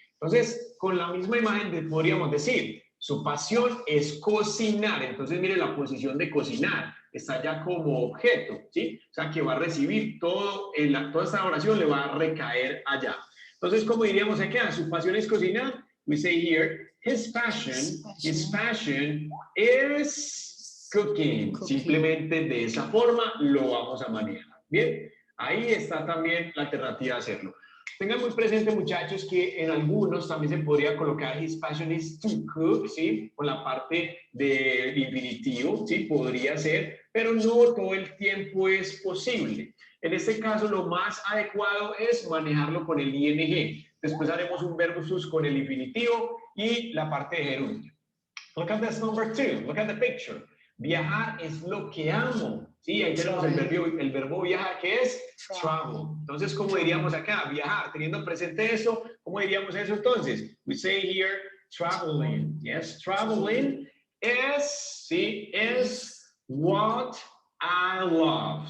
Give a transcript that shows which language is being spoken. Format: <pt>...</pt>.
<es>Entonces, con la misma imagen podríamos decir, su pasión es cocinar. Entonces, mire la posición de cocinar. Está ya como objeto, ¿sí? O sea, que va a recibir toda esta oración le va a recaer allá. Entonces, ¿cómo diríamos acá? Su pasión es cocinar.</es> <en>We say here, his passion is cooking.</en> <es>Simplemente de esa forma lo vamos a manejar. Bien, ahí está también la alternativa de hacerlo. Tengan muy presente, muchachos, que en algunos también se podría colocar</es> <en>his passion is to cook,</en> <es>¿sí? Con la parte del infinitivo, ¿sí? Podría ser, pero no todo el tiempo es posible. En este caso, lo más adecuado es manejarlo con el ing. Después haremos un verbo sus con el infinitivo y la parte de gerundio.</es> <en>Look at this number two. Look at the picture.</en> <es>Viajar es lo que amo. Sí, ahí tenemos el verbo viajar, que es travel. Entonces, ¿cómo diríamos acá? Viajar. Teniendo presente eso, ¿cómo diríamos eso entonces?</es> <en>We say here, traveling. Yes, traveling is, sí, is what I love.</en>